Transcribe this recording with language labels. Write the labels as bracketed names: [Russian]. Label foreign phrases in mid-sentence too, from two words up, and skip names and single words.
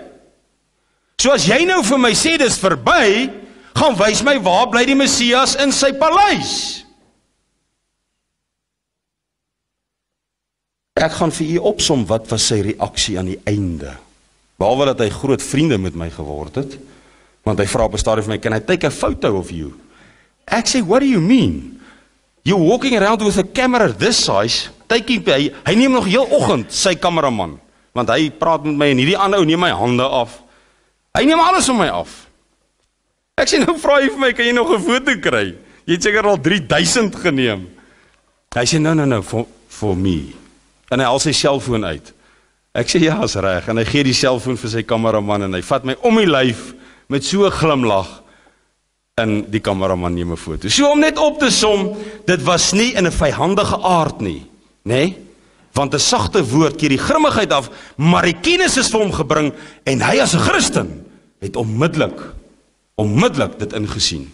[Afrikaans] So as jy nou vir my sê dis verby, gaan wys my waar bly die Messias in sy paleis. Ek gaan vir u opsom wat was sy reaksie aan die einde. Behalwe dat hy groot vriende met my geword het, want hy vra op 'n stadium vir my, [English] can I take a photo of you? [Afrikaans] Ek sê, [English] what do you mean? You're walking around with a camera this size, [Afrikaans] hy neem nog heel oggend sy kameraman, want hy praat met my en hierdie ander ou neem my hande af. Hy neem alles van my af. Ek sê, nou vra hy vir my, kan jy nog 'n foto kry? Jy het seker al 3000 geneem. Hy sê, [English] no, for me. [Afrikaans] En hy haal sy selfoon uit. Ek sê, ja, is reg. En hy gee die selfoon vir sy kameraman en hy vat my om die lyf met so 'n glimlag en die kameraman neem 'n foto. So om net op te som, dit was nie in 'n vyhandige aard nie, nê? Want 'n sagte woord keer die grimmigheid af, maar die kennis is vir hom gebring en hy as 'n Christen het onmiddellik dit ingesien.